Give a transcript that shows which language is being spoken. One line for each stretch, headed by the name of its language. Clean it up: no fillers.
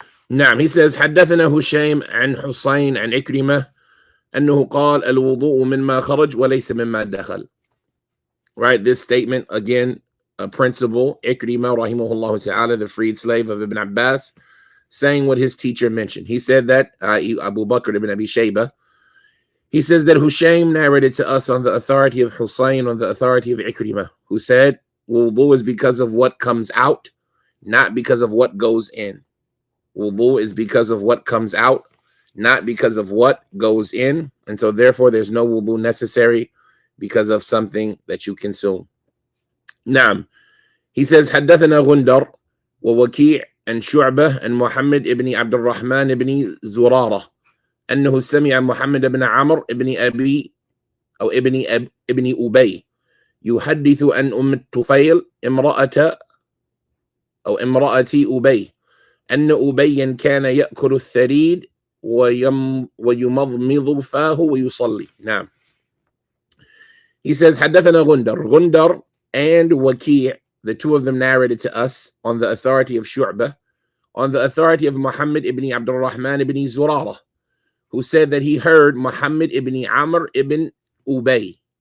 Arabic: نعم,
English: he says
Arabic: حدثنا هشيم عن حسين عن إكرمة أنه قال الوضوء مما خرج وليس مما دخل.
English: Right, this statement, again, a principle, Ikrimah rahimahullah ta'ala, the freed slave of Ibn Abbas, saying what his teacher mentioned. He said that, Abu Bakr ibn Abi Shayba, he says that Hushaym narrated to us on the authority of Husayn, on the authority of Ikrimah, who said, wudu is because of what comes out, not because of what goes in. Wudu is because of what comes out, not because of what goes in. And so therefore there's no wudu necessary because of something that you consume.
Arabic: Naam.
English: He says,
Arabic: حدثنا غندر ووكيع عن شعبة عن محمد ابن عبد الرحمن ابن زرارة أنه سمع محمد بن عمرو ابن أبي أو ابن أبي يحدث عن أم الطفيل امرأة أبي أن أبيا كان يأكل الثريد ويمضمض فاه ويصلي. نعم.
English: He says
Arabic: حدثنا غندر
English: and Waki', the two of them narrated to us on the authority of Shu'bah, on the authority of Muhammad ibn Abdul Rahman ibn Zurara, who said that he heard Muhammad ibn Amr ibn Ubay.